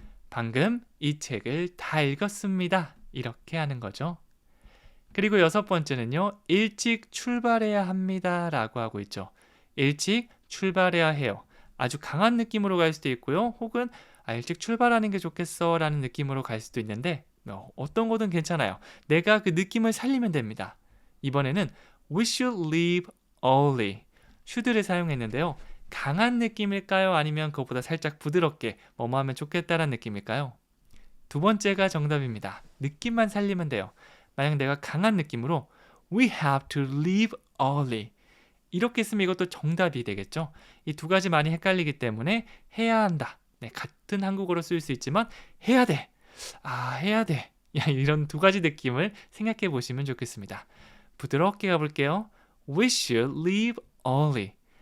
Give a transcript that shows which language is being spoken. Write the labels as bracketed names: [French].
[Korean] 방금 이 책을 다 읽었습니다. 이렇게 하는 거죠. 그리고 여섯 번째는요. 일찍 출발해야 합니다. 라고 하고 있죠. 일찍 출발해야 해요. 아주 강한 느낌으로 갈 수도 있고요. 혹은 일찍 출발하는 게 좋겠어 라는 느낌으로 갈 수도 있는데 어떤 거든 괜찮아요. 내가 그 느낌을 살리면 됩니다. 이번에는 [English] We should leave early. [Korean] should를 사용했는데요. 강한 느낌일까요? 아니면 그것보다 살짝 부드럽게 뭐뭐 하면 좋겠다라는 느낌일까요? 두 번째가 정답입니다. 느낌만 살리면 돼요. 만약 내가 강한 느낌으로 [English] We have to leave early. [Korean] 이렇게 쓰면 이것도 정답이 되겠죠. 이 두 가지 많이 헷갈리기 때문에 해야 한다. 네, 같은 한국어로 쓸 수 있지만 해야 돼. 해야 돼. 이런 두 가지 느낌을 생각해 보시면 좋겠습니다. 부드럽게 가볼게요. [English] We should leave early.